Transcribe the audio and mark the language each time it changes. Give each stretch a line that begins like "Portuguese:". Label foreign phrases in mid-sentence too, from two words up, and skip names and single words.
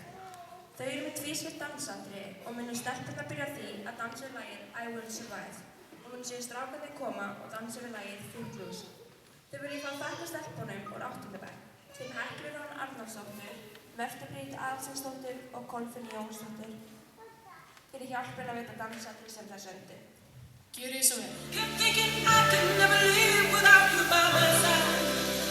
Icelandic: Þau eru með tvískipt dansatriði og munu stelpurnar byrja á því að dansa við lagið I Will Survive og munu síðan strákarnir koma og dansa við lagið Footloose. Þau vilja fá þakka stelpunum úr 8. bekk, þeim Heklu Rún Arnarsdóttur, Mörtu Bríet Aðalsteinsdóttur og Kolfinni Jónsdóttur fyrir hjálpina við þetta dansatrið sem þær sömdu. Gjörið svo vel.
English: You're thinking I could never live without you by my side.